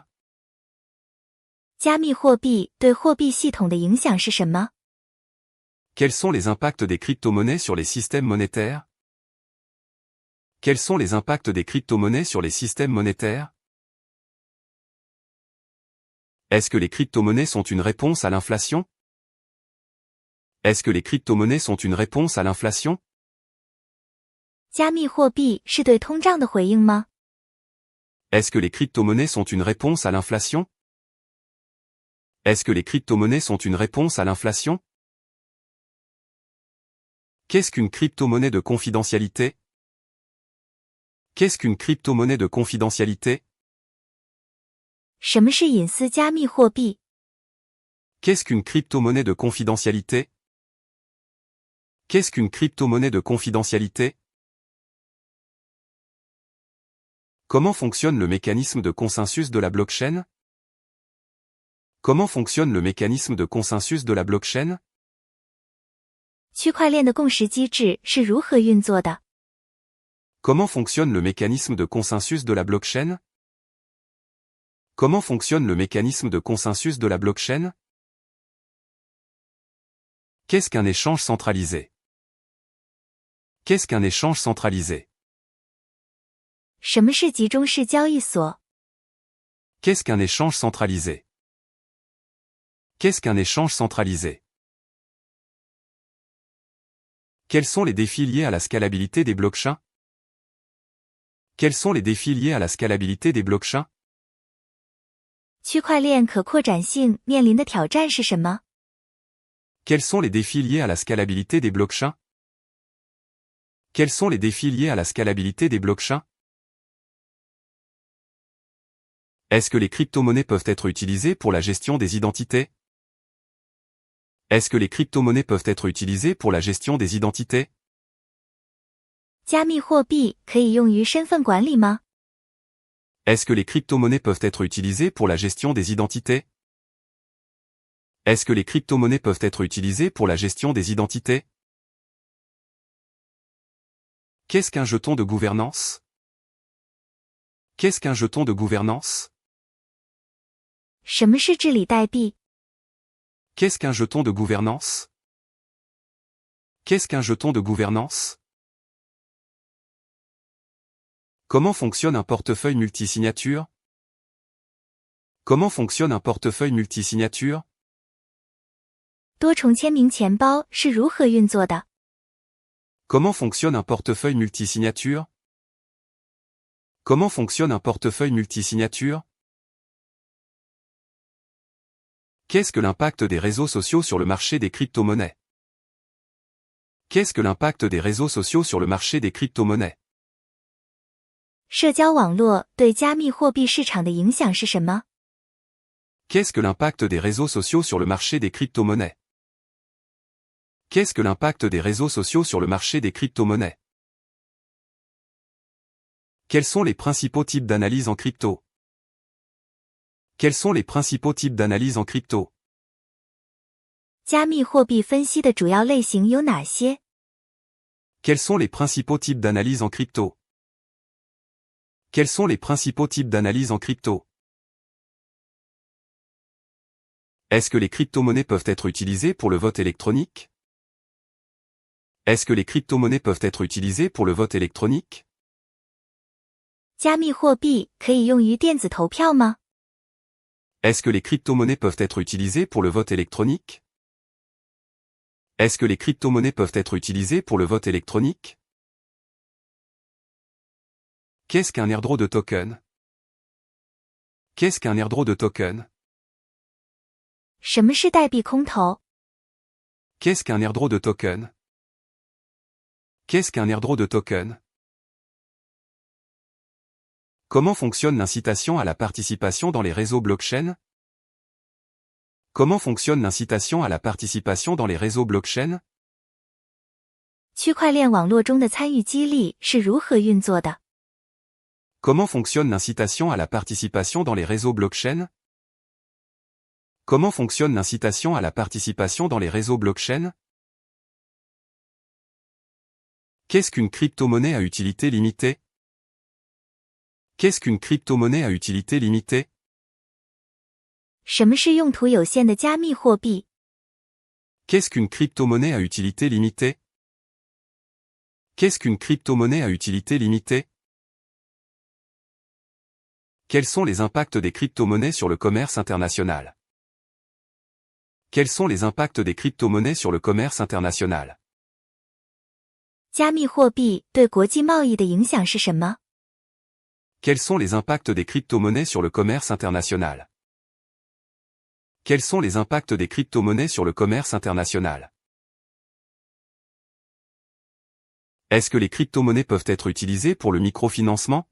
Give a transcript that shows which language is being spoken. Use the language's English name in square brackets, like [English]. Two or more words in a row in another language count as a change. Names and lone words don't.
[Chinese] 加密货币对货币系统的影响是什么？ [French] Quels sont les impacts des crypto-monnaies sur les systèmes monétaires? Quels sont les impacts des crypto-monnaies sur les systèmes monétaires? Est-ce que les crypto-monnaies sont une réponse à l'inflation? Est-ce que les crypto-monnaies sont une réponse à l'inflation? [Chinese] 加密货币是对通胀的回应吗？ [French] Est-ce que les crypto-monnaies sont une réponse à l'inflation? Est-ce que les crypto-monnaies sont une réponse à l'inflation? Qu'est-ce qu'une crypto-monnaie de confidentialité? Qu'est-ce qu'une crypto-monnaie de confidentialité? [Chinese] 什么是隐私加密货币？ [French] Qu'est-ce qu'une crypto-monnaie de confidentialité? Qu'est-ce qu'une crypto-monnaie de confidentialité? Comment fonctionne le mécanisme de consensus de la blockchain? Comment fonctionne le mécanisme de consensus de la blockchain? [Chinese] 区块链的共识机制是如何运作的？ [French] Comment fonctionne le mécanisme de consensus de la blockchain? Comment fonctionne le mécanisme de consensus de la blockchain? Qu'est-ce qu'un échange centralisé? Qu'est-ce qu'un échange centralisé? [Chinese] 什么是集中式交易所？ [French] Qu'est-ce qu'un échange centralisé? Qu'est-ce qu'un échange centralisé? Quels sont les défis liés à la scalabilité des blockchains? Quels sont les défis liés à la scalabilité des blockchains? [Chinese] 区块链可扩展性面临的挑战是什么？ [French] Quels sont les défis liés à la scalabilité des blockchains? Quels sont les défis liés à la scalabilité des blockchains? Est-ce que les crypto-monnaies peuvent être utilisées pour la gestion des identités? Est-ce que les crypto-monnaies peuvent être utilisées pour la gestion des identités? [Chinese] 加密货币可以用于身份管理吗？ [French] Est-ce que les crypto-monnaies peuvent être utilisées pour la gestion des identités? Est-ce que les crypto-monnaies peuvent être utilisées pour la gestion des identités? Qu'est-ce qu'un jeton de gouvernance? Qu'est-ce qu'un jeton de gouvernance? [Chinese] 什么是治理代币？ [French] Qu'est-ce qu'un jeton de gouvernance? Qu'est-ce qu'un jeton de gouvernance? Comment fonctionne un portefeuille multisignature? Comment fonctionne un portefeuille multisignature? [Chinese] 多重签名钱包是如何运作的？ [French] Comment fonctionne un portefeuille multisignature? Comment fonctionne un portefeuille multisignature? Qu'est-ce que l'impact des réseaux sociaux sur le marché des crypto-monnaies? Qu'est-ce que l'impact des réseaux sociaux sur le marché des crypto-monnaies? [Chinese] 社交网络对加密货币市场的影响是什么？ [French] Qu'est-ce que l'impact des réseaux sociaux sur le marché des crypto-monnaies? Qu'est-ce que l'impact des réseaux sociaux sur le marché des crypto-monnaies? Quels sont les principaux types d'analyse en crypto? Quels sont les principaux types d'analyse en crypto? [Chinese] 加密货币分析的主要类型有哪些？ [French] Quels sont les principaux types d'analyse en crypto? Quels sont les principaux types d'analyse en crypto? Est-ce que les crypto-monnaies peuvent être utilisées pour le vote électronique? Est-ce que les crypto-monnaies peuvent être utilisées pour le vote électronique? [Chinese] 加密货币可以用于电子投票吗？ [French] Est-ce que les crypto-monnaies peuvent être utilisées pour le vote électronique? Est-ce que les crypto-monnaies peuvent être utilisées pour le vote électronique? Qu'est-ce qu'un airdrop de token? Qu'est-ce qu'un airdrop de token? [Chinese] 什么是代币空投？ [French] Qu'est-ce qu'un airdrop de token? Qu'est-ce qu'un airdrop de token? Comment fonctionne l'incitation à la participation dans les réseaux blockchain? Comment fonctionne l'incitation à la participation dans les réseaux blockchain? [Chinese] 区块链网络中的参与激励是如何运作的？ [French] Comment fonctionne l'incitation à la participation dans les réseaux blockchain? Comment fonctionne l'incitation à la participation dans les réseaux blockchain? Qu'est-ce qu'une crypto-monnaie à utilité limitée? Qu'est-ce qu'une crypto-monnaie à utilité limitée? [Chinese] 什么是用途有限的加密货币？ [French] Qu'est-ce qu'une crypto-monnaie à utilité limitée? Qu'est-ce qu'une crypto-monnaie à utilité limitée? Quels sont les impacts des crypto-monnaies sur le commerce international? Quels sont les impacts des crypto-monnaies sur le commerce international? [Chinese] 加密货币对国际贸易的影响是什么？ [French] Quels sont les impacts des crypto-monnaies sur le commerce international? Quels sont les impacts des crypto-monnaies sur le commerce international? Est-ce que les crypto-monnaies peuvent être utilisées pour le microfinancement?